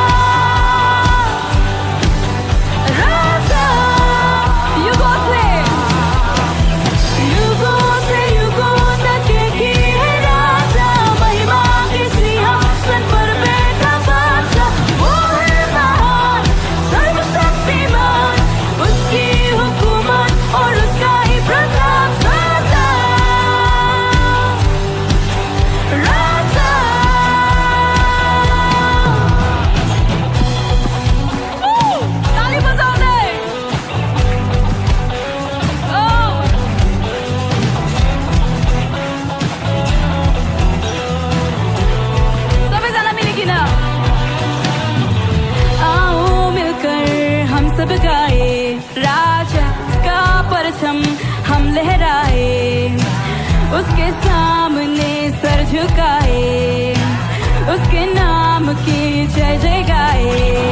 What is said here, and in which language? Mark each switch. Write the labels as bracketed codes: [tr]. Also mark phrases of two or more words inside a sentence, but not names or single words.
[hi] राजा युगों से युगों तक एक ही है राजा, महिमा के सिंहासन पर बैठा बादशाह। वो है महान सर्वशक्तिमान, उसकी हुकूमत और उसका ही प्रताप सदा। [ne] राजा ताली बजाउँदै। सबैजना मिलिकन [hi] आओ मिलकर हम सब गाए, राजा का परचम हम लहराए, उसके सामने सर झुकाए, उसके नाम की जय जय गाए।